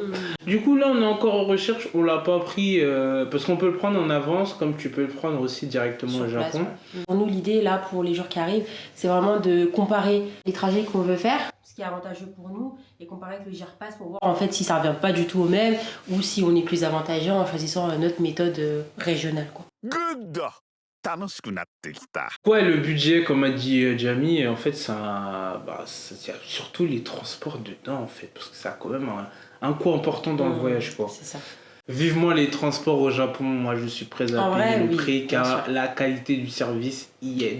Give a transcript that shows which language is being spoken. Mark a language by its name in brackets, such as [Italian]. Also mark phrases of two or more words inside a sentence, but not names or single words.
[French] Du coup, là, on est encore en recherche. On l'a pas pris parce qu'on peut le prendre en avance, comme tu peux le prendre aussi directement Sur au place, Japon. ouais. Pour nous, l'idée là, pour les jours qui arrivent, c'est vraiment de comparer les trajets qu'on veut faire, ce qui est avantageux pour nous, et comparer avec le GR-Pass pour voir en fait si ça revient pas du tout au même ou si on est plus avantageux en choisissant notre méthode régionale, quoi. Good! [Japanese] 楽しくなってきた。 [French] Ouais, le budget, comme a dit Jamie, en fait, il y a surtout les transports dedans, en fait, parce que ça a quand même un coût important dans le voyage, quoi. C'est ça. Vivement les transports au Japon, moi je suis prêt à En payer vrai, le oui, prix bien car sûr. la qualité du service y est.